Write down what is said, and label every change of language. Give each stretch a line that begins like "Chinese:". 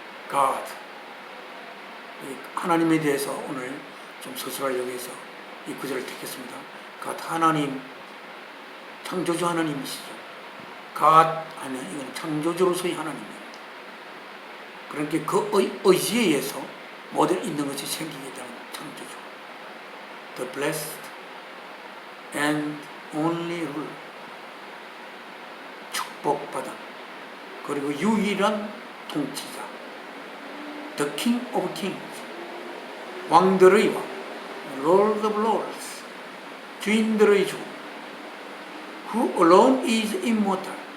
Korean: God, 하나님에 대해서 오늘 좀 서술하려고 해서 이 구절을 택했습니다. God, 하나님, 창조주 하나님이시죠. God 하면 이건 창조주로서의 하나님입니다. 그러니까 그 의지에 의해서 모든 있는 것이 생기게 되는 창조주.
English: The blessed and only ruler.
Korean: 축복받은 그리고 유일한 통치자.
English: The King of Kings.
Korean: 왕들의 왕.
English: Lord of Lords.
Korean: 주인들의 주.
English: Who alone is immortal.